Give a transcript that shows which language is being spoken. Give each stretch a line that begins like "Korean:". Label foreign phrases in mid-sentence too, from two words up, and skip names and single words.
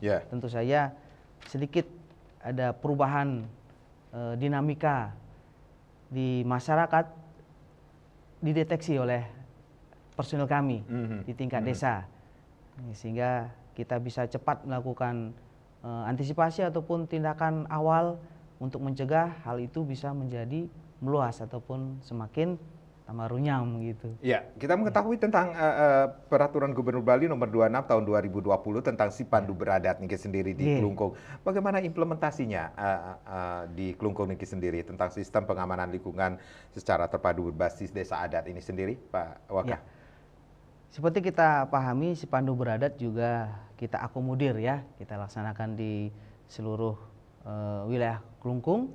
Indonesian: Tentu saja sedikit ada perubahan dinamika di masyarakat dideteksi oleh personil kami di tingkat desa, sehingga kita bisa cepat melakukan antisipasi ataupun tindakan awal untuk mencegah hal itu bisa menjadi meluas ataupun semakin tambah runyam gitu. Ya, kita mengetahui tentang peraturan Gubernur Bali nomor 26 tahun 2020 tentang si pandu beradat Niki sendiri di Klungkung. Bagaimana implementasinya di Klungkung Niki sendiri tentang sistem pengamanan lingkungan secara terpadu berbasis desa adat ini sendiri, Pak Waka? Seperti kita pahami, si pandu beradat juga kita akomodir ya, kita laksanakan di seluruh wilayah Klungkung.